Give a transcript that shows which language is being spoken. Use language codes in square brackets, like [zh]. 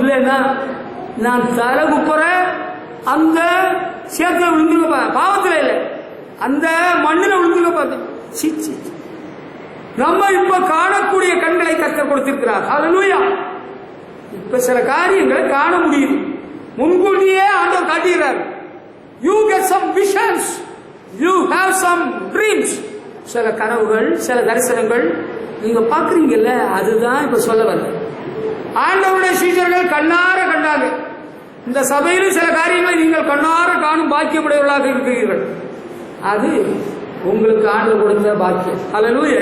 [ta] இல்லைன்னா நான் தலை குப்புற அந்த சேத்துல விழுந்துக்க பார்த்தேன். பாவத்தில் இல்லை, அந்த மண்ணில் விழுந்துக்க பார்த்தேன். நம்ம இப்ப காணக்கூடிய கண்களை கர்த்தர் கொடுத்திருக்கிறார். அல்லேலூயா. இப்ப சில காரியங்களை காண முடியுது, முன்கூட்டியே ஆண்டவர் காட்டுகிறார். [en] You get some visions, you have some dreams. [ta] சில கனவுகள், சில தரிசனங்கள் நீங்க பாக்குறீங்கல்ல, அதுதான் இப்ப சொல்ல வந்த. ஆண்டவருடைய சீஷர்கள் கண்ணார கண்டாங்க. இந்த சபையிலும் சில காரியங்களை நீங்கள் கண்ணார காணும் பாக்கியமுடையவர்களாக இருக்கிறீர்கள். அது உங்களுக்கு ஆண்டவர் கொடுத்த பாக்கியம். அல்லேலூயா.